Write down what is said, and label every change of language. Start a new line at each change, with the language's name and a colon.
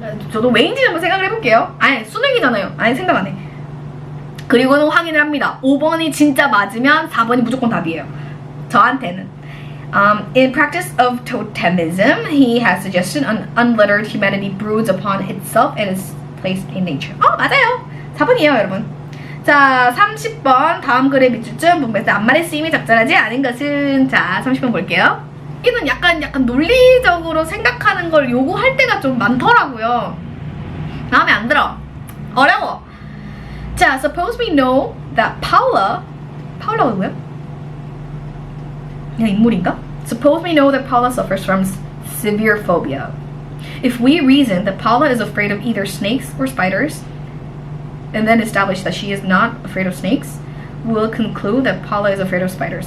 Korean: 저도 왜인지 한번 생각을 해볼게요. 아니, 수능이잖아요. 아니, 생각 안 해. 그리고는 확인을 합니다. 5번이 진짜 맞으면 4번이 무조건 답이에요. 저한테는.
English: In practice of totemism, he has suggested an unlettered humanity broods upon itself and is placed in nature.
Korean: 맞아요. 4번이에요, 여러분. 자, 30번. 다음 글의 밑줄쯤 문맥에서 앞말의 쓰임이 적절하지 않은 것은? 자, 30번 볼게요. 이는 약간 논리적으로 생각하는 걸 요구할 때가 좀 많더라고요. 마음에 안 들어. 어려워.
English: 자, suppose we know that
Korean: 파울라가 누구야? 그냥 인물인가?
English: Suppose we know that Paula suffers from severe phobia. If we reason that Paula is afraid of either snakes or spiders, and then establish that she is not afraid of snakes, we'll conclude that Paula is afraid of spiders.